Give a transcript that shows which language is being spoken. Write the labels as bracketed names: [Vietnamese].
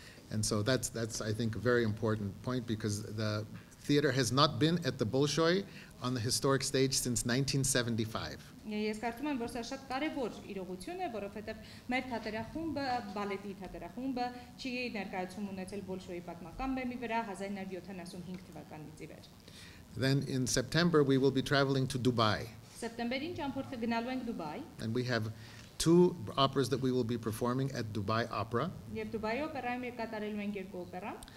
[English] And so that's I think a very important point, because the theater has not been at the Bolshoi on the historic stage since 1975. [Armenian] Ես կարծում եմ, որ սա շատ կարևոր իրողություն է, որովհետև մեր թատերախումբը, բալետի թատերախումբը չի ներկայացում ունեցել Բոլշոյի պատմական բեմի վրա 1975 թվականից ի վեր։ [English] Then in September we will be traveling to Dubai. [Armenian] Սեպտեմբերին ճամփորդը գնալու ենք Դուբայ։ [English] And we have 2 operas that we will be performing at Dubai Opera. [Armenian] Եվ Դուբայի օպերայում կատարելու ենք 2 օպերա։